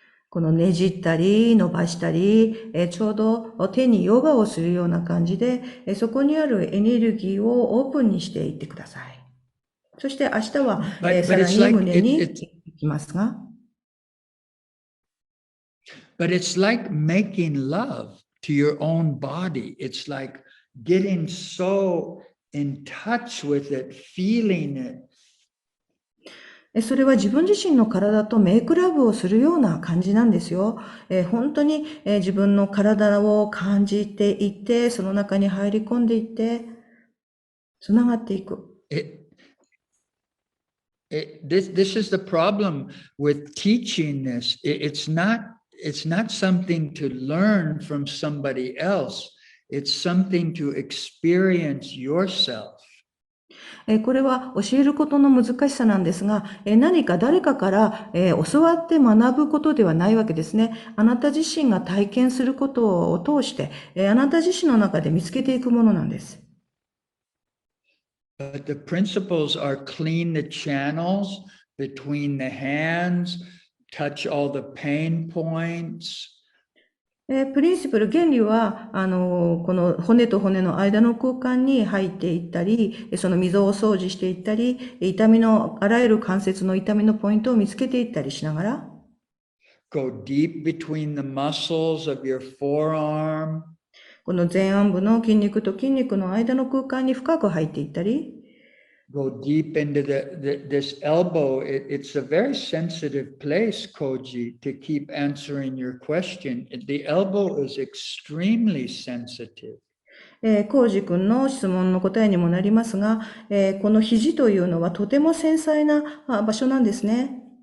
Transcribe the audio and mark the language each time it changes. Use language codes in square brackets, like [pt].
[ja] このねじったり伸ばしたり、ちょうど手にヨガをするような感じで、そこにあるエネルギーをオープンにしていってください。そして明日は、さらに胸に行きますが。 [en] But it's like making love to your own body. It's like getting so in touch with it, feeling it. [ja] それは自分自身の体とメイクラブをするような感じなんですよ。本当に自分の体を感じていって、その中に入り込んでいって、つながっていく。 [en] This is the problem with teaching this. It's not something to learn from somebody else. It's something to experience yourself. [ja] これは教えることの難しさなんですが、何か誰かから教わって学ぶことではないわけですね。あなた自身が体験することを通して、あなた自身の中で見つけていくものなんです。 [en] But the principles are clean the channels between the hands, touch all the pain points. [ja] プリンシプル、原理は、この骨と骨の間の空間に入っていったり、その溝を掃除していったり、あらゆる関節の痛みのポイントを見つけていったりしながら、 [en] Go deep between the muscles of your forearm. [ja] この前腕部の筋肉と筋肉の間の空間に深く入っていったり、 [en] Go deep into this elbow. It's a very sensitive place, Koji, to keep answering your question. The elbow is extremely sensitive. [ja] コウジ君の質問の答えにもなりますが、この肘というのはとても繊細な場所なんですね。